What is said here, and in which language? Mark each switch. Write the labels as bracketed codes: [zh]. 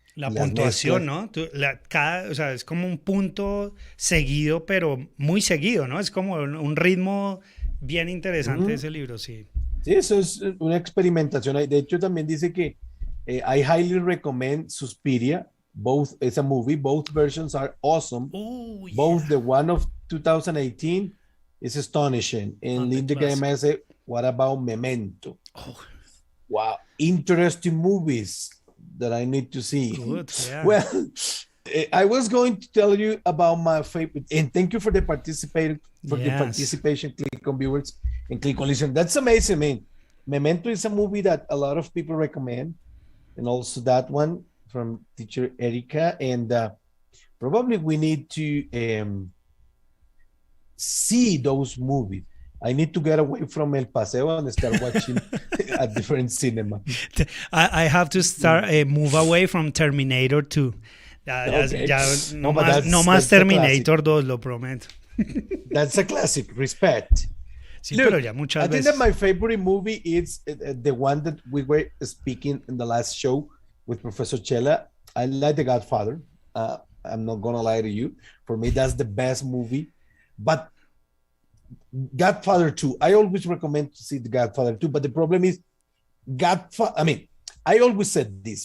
[es] La puntuación, ¿no? O sea, es como un punto seguido, pero muy seguido, ¿no? Es como un ritmo bien interesante ese libro, sí. Sí, eso es una experimentación. De hecho, también dice que [en] I highly recommend Suspiria. It's a movie. Both versions are awesome. Ooh, yeah. Both the one of 2018 is astonishing. And Linda Gama said, what about Memento? Oh. Wow. Interesting movies that I need to see. Good, yeah. Well, I was going to tell you about my favorite, and thank you for the participation, Click on viewers and Click on listen. That's amazing, man. Memento is a movie that a lot of people recommend, and also that one from teacher Erica, and probably we need to see those movies. I need to get away from El Paseo and start watching a different cinema. I have to start move away from Terminator 2. Okay. [es] No más Terminator 2, lo prometo. [en] That's a classic. Respect. [es] Sí, look, pero ya muchas [en] I think that my favorite movie is the one that we were speaking in the last show with Professor Chela. I like The Godfather. I'm not gonna lie to you. For me, that's the best movie. But Godfather 2, I always recommend to see The Godfather 2, but the problem is I always said this.